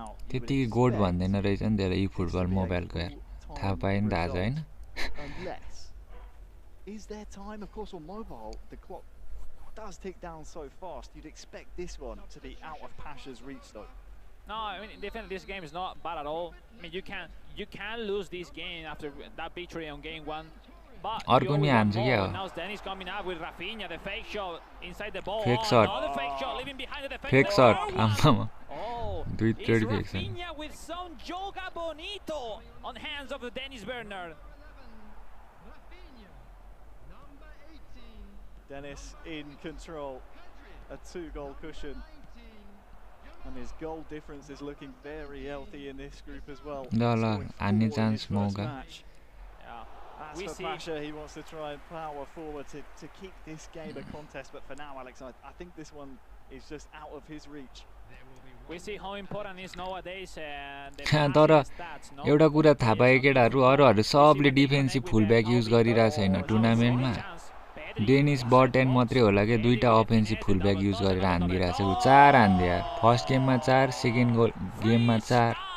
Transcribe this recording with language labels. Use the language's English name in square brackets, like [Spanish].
[Nepali] त्यतिकै गोड भन्दैन रहेछ नि त्यसलाई eFootball मोबाइलको यार. थाहा पायो नि त आज हैन. [English] Is there time? Of course, on mobile, the clock does tick down so fast. You'd expect this one to be out of Pasha's reach, though. No, I mean, definitely this game is not bad at all. I mean, you can lose this game after that victory on game 1. But [Nepali] अर्को नि हान्छ क्या. [English] Now Dennis coming up with Rafinha, the fake shot inside the ball. Fake shot. Another fake shot, leaving behind the fake. Fake shot. [Nepali] आम्मामा. दुई third fake छ. [English] Rafinha with some joga bonito on hands of Dennis Bernard. Dennis in control, a 2-goal cushion, and his goal difference is looking very healthy in this group as well. [Nepali] ल हान्ने chance मौका. [English] As for Pasha, he wants to try and power forward to keep this game a contest, but for now, Alex, I think this one is just out of his reach. We see how important is nowadays [Nepali] तर एउटा कुरा थाहा पाए केटाहरु अरूहरु सबले defensive fullback use गरिरा छैन टुर्नामेन्टमा. Danish button मात्रै होला के दुईटा अफेन्सिभ फुलब्याक युज गरेर हान्दिरा छ. 4 हान्दियो यार. फर्स्ट गेममा 4, सेकेन्ड गेममा 4.